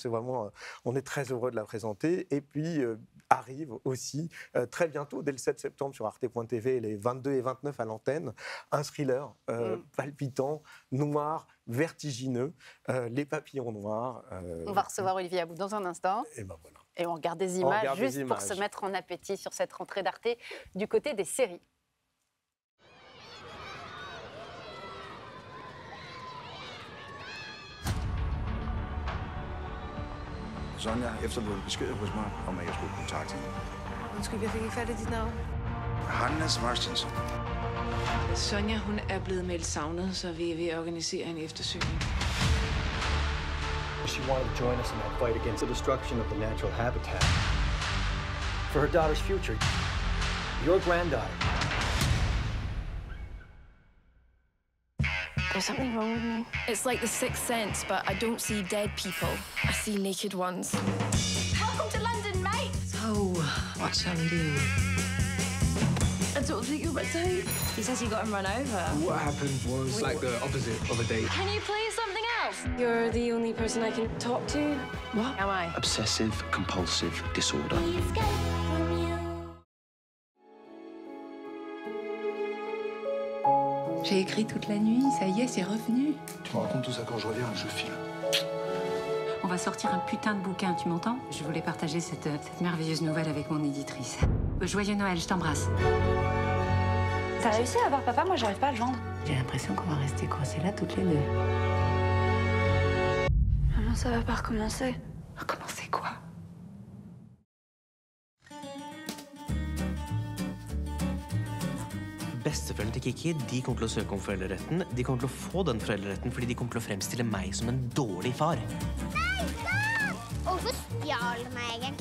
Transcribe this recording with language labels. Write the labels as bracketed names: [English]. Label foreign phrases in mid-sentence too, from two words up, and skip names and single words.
[French] C'est vraiment, on est très heureux de la présenter. Et puis arrive aussi très bientôt, dès le 7 septembre sur Arte.tv, les 22 et 29 à l'antenne, un thriller palpitant, noir, vertigineux, Les Papillons Noirs. On va recevoir Olivier Abou dans un instant. Et ben voilà. Et on regarde des images juste pour se mettre en appétit sur cette rentrée d'Arte du côté des séries. [Danish] Sonja efterlod besked hos mig, om at jeg skulle kontakte hende. Undskyld, jeg fik ikke fat i dit navn. Hannes Marstensson. Sonja, hun er blevet meldt savnet, så vi er ved at organisere en eftersøgning. [English] She wanted to join us in that fight against the destruction of the natural habitat. For her daughter's future. Your granddaughter. There's something wrong with me. It's like the sixth sense, but I don't see dead people. I see naked ones. Welcome to London, mate! So, what shall we do? I don't think you're my type. He says you got him run over. What happened was like the opposite of a date. Can you play something else? You're the only person I can talk to. What am I? Obsessive compulsive disorder. [French] J'ai écrit toute la nuit, ça y est, c'est revenu. Tu me racontes tout ça quand je reviens, je file. On va sortir un putain de bouquin, tu m'entends? Je voulais partager cette merveilleuse nouvelle avec mon éditrice. Joyeux Noël, je t'embrasse. T'as réussi à avoir papa? Moi, j'arrive pas à le joindre. J'ai l'impression qu'on va rester coincés là toutes les deux. Maman, ça va pas recommencer. Recommencer quoi? [Norwegian] Besteforeldrene til Kiki de kommer til å søke om foreldreretten. De kommer til å få den foreldreretten fordi de kommer til å fremstille meg som en dårlig far. Hvorfor stjal du meg egentlig?